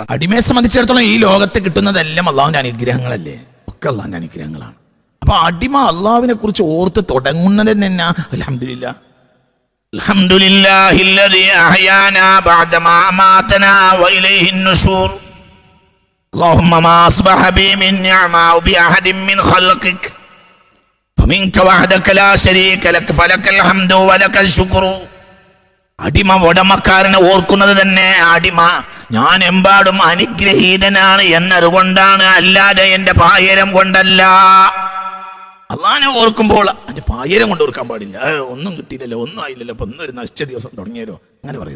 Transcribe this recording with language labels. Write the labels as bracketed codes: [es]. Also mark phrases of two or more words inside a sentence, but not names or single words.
[ml] അടിമയെ സംബന്ധിച്ചിടത്തോളം ഈ ലോകത്ത് കിട്ടുന്നതെല്ലാം അള്ളാഹുവിന്റെ അനുഗ്രഹങ്ങളല്ലേ, ഒക്കെ അള്ളാഹുവിന്റെ അനുഗ്രഹങ്ങളാണ്. അപ്പൊ അടിമ അള്ളാഹുവിനെ കുറിച്ച് ഓർത്ത് തുടങ്ങുന്നത് തന്നെ അൽഹംദുലില്ലാഹ്. [ar] الحمد لله الذي أحيانا بعد ما أماتنا وإليه النشور. اللهم ما أصبح بي من نعمة بأحد من خلقك فمنك وحدك لا شريك لك فلك الحمد ولك الشكر. [ml] അടിമ ഉടമക്കാരനെ ഓർക്കുന്നത് തന്നെ അടിമ ഞാൻ എമ്പാടും അനുഗ്രഹീതനാണ് എന്നതുകൊണ്ടാണ്, അല്ലാതെ എന്റെ പായരം കൊണ്ടല്ല. അള്ളാഹിനെ ഓർക്കുമ്പോൾ അതിന്റെ പായരം കൊണ്ട് ഓർക്കാൻ പാടില്ല. ഒന്നും കിട്ടിയില്ലല്ലോ, ഒന്നും ആയില്ലല്ലോ, ഇപ്പൊ ഒന്നും ഒരു നശിച്ച ദിവസം തുടങ്ങിയാലോ, അങ്ങനെ പറയരുത്.